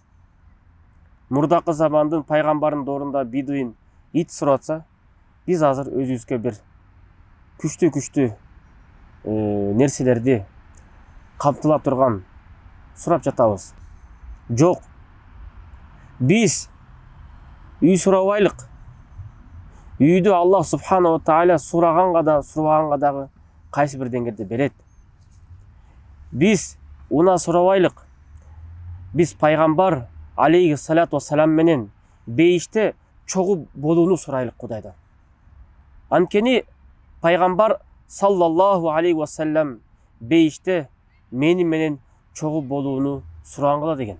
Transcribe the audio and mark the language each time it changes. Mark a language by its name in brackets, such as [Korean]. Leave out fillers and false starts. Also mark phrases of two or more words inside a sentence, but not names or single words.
[Kyrgyz] Мурдакы замандын пайгамбарынын ордунда бедуин ит суратса, биз азыр өзүбүзгө бир күчтүү нерселерди камтылап турган сурап жатабыз. Жок, биз үй сурабайлык. Үйдү Аллах [Arabic] سبحانه وتعالى [Kyrgyz] сураганга да, сурабаганга дагы кайсы бир деңгээлде берет. Биз уна сурабайлык. Биз пайгамбар [Arabic] عليه الصلاة والسلام [Kyrgyz] менен бейиште чогуу болууну сурайлык Кудайдан. Анткени пайгамбар [Arabic] صلى الله عليه وسلم [Kyrgyz] бейиште мени менен чогуу болууну сурагангыла деген.